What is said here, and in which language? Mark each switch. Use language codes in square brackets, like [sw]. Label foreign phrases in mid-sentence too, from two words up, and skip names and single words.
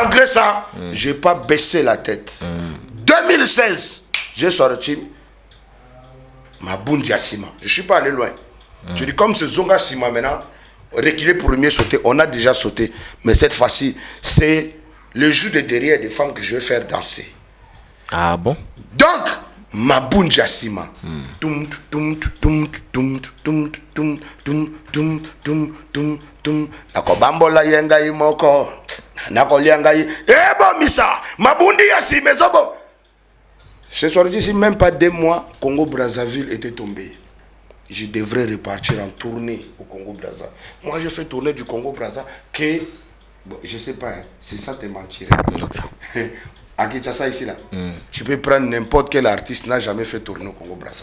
[fr] Malgré ça, j'ai pas baissé la tête. 2016, j'ai sorti Maboundi Sima. Je suis pas allé loin. Je dis comme c'est Zonga Sima maintenant, reculer pour mieux sauter. On a déjà sauté. Mais cette fois-ci, c'est le jeu de derrière des femmes que je vais faire danser. Ah bon? Donc, Maboundi Sima. [ln] Nakobambola yenga imoko. Nakolianga ebo misa. Mabundi Sima zobo. [fr] Ce soir d'ici même pas 2 mois, Congo Brazzaville était tombé. Je devrais repartir en tournée au Congo Brazza. Moi, je fais tourner du Congo Brazza que, bon, je sais pas, c'est ça te mentirais. Okay. À Kinshasa ici là, tu peux prendre n'importe quel artiste n'a jamais fait tourner au Congo Brazza.